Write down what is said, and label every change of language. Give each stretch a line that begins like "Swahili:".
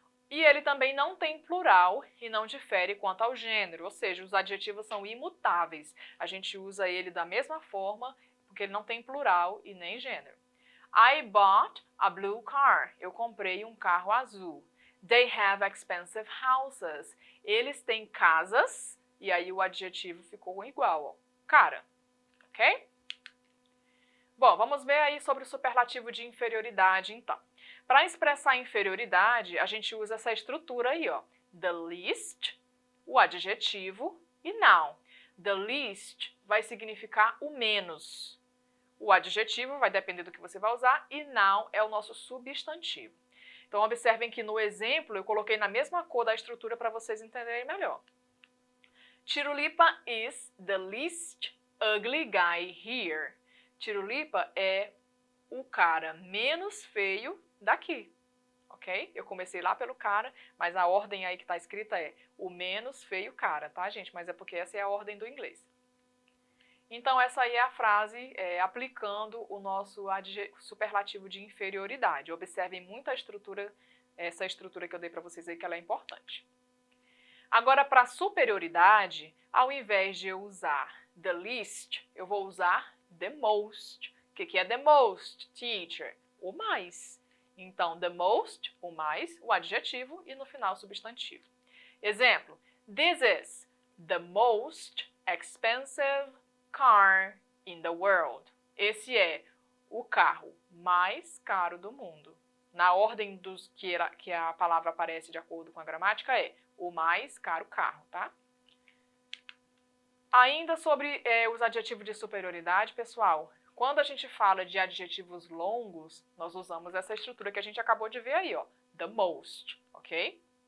Portuguese: E ele também não tem plural e não difere quanto ao gênero, ou seja, os adjetivos são imutáveis. A gente usa ele da mesma forma, porque ele não tem plural e nem gênero.
English: I bought a blue car.
Portuguese: Eu comprei um carro azul.
English: They have expensive houses.
Portuguese: Eles têm casas, e aí o adjetivo ficou igual, ó, cara, ok? Bom, vamos ver aí sobre o superlativo de inferioridade, então. Para expressar inferioridade, a gente usa essa estrutura aí, ó. The least, o adjetivo, e noun. The least vai significar o menos. O adjetivo vai depender do que você vai usar e noun é o nosso substantivo. Então, observem que no exemplo eu coloquei na mesma cor da estrutura para vocês entenderem melhor.
English: Tirulipa is the least ugly guy here.
Portuguese: Tirulipa é o cara menos feio daqui, ok? Eu comecei lá pelo cara, mas a ordem aí que está escrita é o menos feio cara, tá, gente? Mas é porque essa é a ordem do inglês. Então, essa aí é a frase aplicando o nosso superlativo de inferioridade. Observem muito a estrutura, essa estrutura que eu dei para vocês aí, que ela é importante. Agora, para superioridade, ao invés de eu usar the least, eu vou usar the most. O que é the most, teacher? O mais. Então, the most, o mais, o adjetivo e no final o substantivo.
English: Exemplo, this is the most expensive car in the world.
Portuguese: Esse é o carro mais caro do mundo. Na ordem dos que a palavra aparece de acordo com a gramática é o mais caro carro, tá? Ainda sobre os adjetivos de superioridade, pessoal, quando a gente fala de adjetivos longos, nós usamos essa estrutura que a gente acabou de ver aí, ó, the most, ok?